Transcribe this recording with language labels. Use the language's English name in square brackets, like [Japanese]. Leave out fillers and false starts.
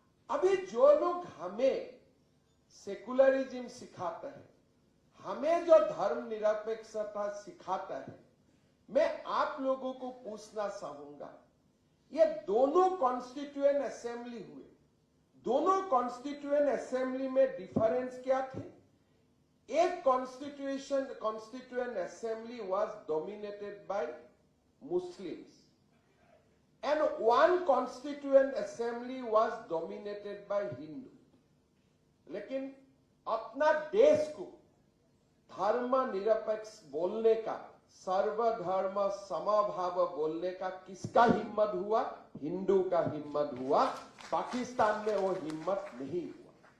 [Hindi] अभी जो लोग हमें सेकुलरिज्म सिखाते हैं, हमें जो धर्म निरपेक्षता सिखाता है, मैं आप लोगों को पूछना चाहूंगा, ये दोनों कॉन्स्टिट्यूएंट असेंबली हुए, दोनों कॉन्स्टिट्यूएंट असेंबली में डिफरेंस क्या थे? [English] एक constituent assembly was dominated by Muslims and one constituent assembly was dominated by Hindu. [Hindi] लेकिन अपना देश को धर्म निरपेक्ष बोलने का, सर्वधर्म समभाव बोलने का किसका हिम्मत हुआ? हिंदू का हिम्मत हुआ। पाकिस्तान में वो हिम्मत नहीं हुआ।